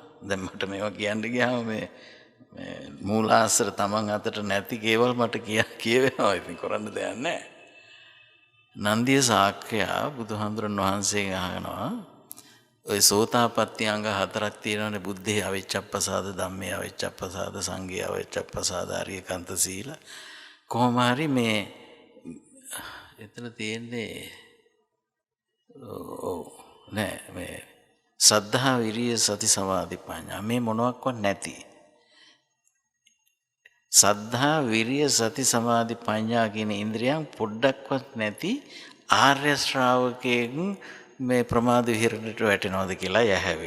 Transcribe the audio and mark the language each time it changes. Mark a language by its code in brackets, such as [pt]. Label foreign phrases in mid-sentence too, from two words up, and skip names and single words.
[si] දැන් මට මේවා කියන්න ගියාම මේ මූලාශ්‍ර තමන් අතට නැති කේවල් මට කියවෙනවා. ඉතින් කරන්න දෙයක් නැහැ. නන්දිය ශාක්‍යයා බුදුහාමුදුරන් වහන්සේගෙන් අහනවා ඔය සෝතාපට්ටි අංග 4ක් තියෙනවානේ. [pi] බුද්ධේ අවිච්ඡප්පසාද, ධම්මේ අවිච්ඡප්පසාද, සංඝේ අවිච්ඡප්පසාද, ආර්යකාන්ත සීල. [si] කොහොම හරි මේ එතන තියෙන්නේ නෑ මේ සද්ධා විරිය සති සමාධි ප්‍රඥා මේ මොනක්වත් නැති. සද්ධා විරිය සති සමාධි ප්‍රඥා කියන ඉන්ද්‍රියන් පොඩ්ඩක්වත් නැති ආර්ය ශ්‍රාවකයෙක් මේ ප්‍රමාද විහරණයට වැටෙනවද කියලා යහැවි.